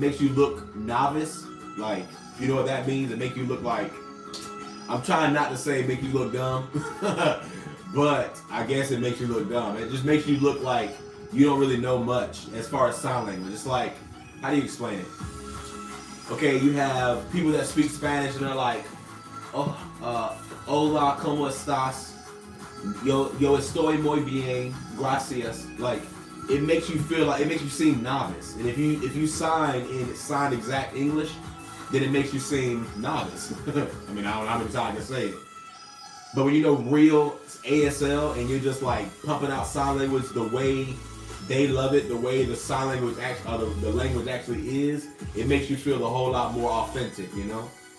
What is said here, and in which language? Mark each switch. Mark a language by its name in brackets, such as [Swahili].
[English] It makes you look novice. Like, you know what that means? It makes you look like, I'm trying not to say make you look dumb, but I guess it makes you look dumb. It just makes you look like you don't really know much as far as sign language. It's like, how do you explain it? Okay, you have people that speak Spanish and they're like, oh, [Spanish] hola, ¿cómo estás? Yo estoy muy bien, gracias. [English] Like, it makes you feel like, it makes you seem novice. And if you sign in signed exact English, then it makes you seem novice. I mean, I don't know how many times I can say it. But when you know real ASL and you're just like pumping out sign language the way they love it, the way the sign language the language actually is, it makes you feel a whole lot more authentic, you know?